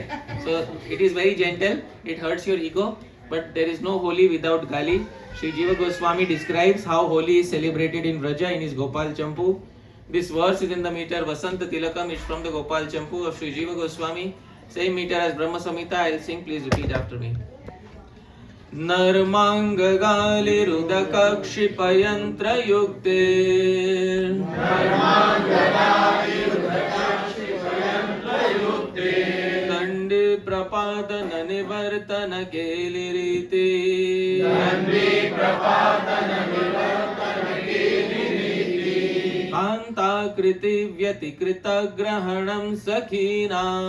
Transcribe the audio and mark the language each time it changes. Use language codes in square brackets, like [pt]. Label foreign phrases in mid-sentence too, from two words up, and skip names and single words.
[en] So it is very gentle, it hurts your ego, but there is no holi without gali. Sri Jiva Goswami describes how holi is celebrated in Vraja in his Gopal Champu. This verse is in the meter Vasanta Tilakam, it's from the Gopal Champu of Sri Jiva Goswami. Same meter as Brahma Samhita, I will sing, please repeat after me. [sa] नर्माङ्ग गालि रुदक क्षिपयन्त्र युक्ते दण्डि प्रपादन निवर्तन केलिरीति कान्त कृति व्यतिकृत ग्रहणं सखिना